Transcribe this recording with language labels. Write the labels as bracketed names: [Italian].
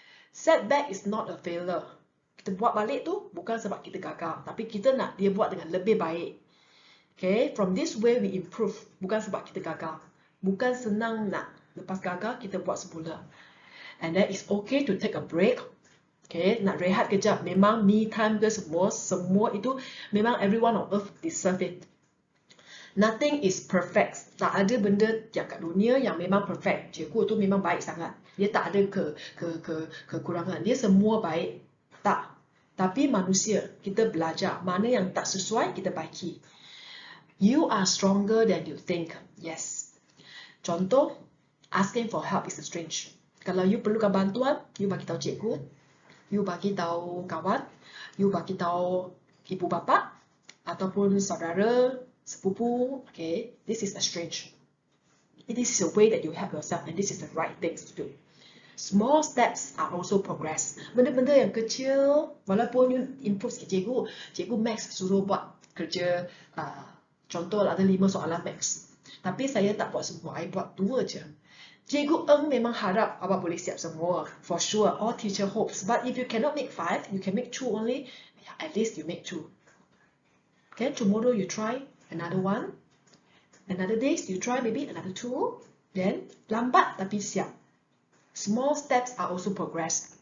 [English] Setback is not a failure. [Malay] Kita buat balik tu bukan sebab kita gagal, tapi kita nak dia buat dengan lebih baik. Okay, from this way we improve, bukan sebab kita gagal. Bukan senang nak lepas gagal kita buat semula. [English] And then it's okay to take a break. [Malay] Okay, nak rehat kejap. Memang me time ke semua itu memang everyone on earth deserve it. Nothing is perfect. Tak ada benda yang kat dunia yang memang perfect. Cikgu tu memang baik sangat. Dia tak ada kekurangan. Dia semua baik. Tak. Tapi manusia, kita belajar mana yang tak sesuai kita baiki. [English] You are stronger than you think. Yes. Contoh, asking for help is strange. [Malay] Kalau you perlukan bantuan, you bagi tahu cikgu, you bagi tahu kawan, you bagi tahu ibu bapa ataupun saudara, sepupu. [English] Okay, this is strange. This is a way that you help yourself, and this is the right things to do. Small steps are also progress. [Malay] Benda-benda yang kecil, walaupun you improve sikit cikgu Max suruh buat kerja, contoh ada 5 soalan Max. Tapi saya tak buat semua, I buat 2 je. Cikgu Eng memang harap awak boleh siap semua. [English] For sure, all teacher hopes. But if you cannot make 5, you can make 2 only. At least you make 2. Okay, tomorrow you try another 1. Another days you try maybe another 2. Then, lambat tapi siap. Small steps are also progress.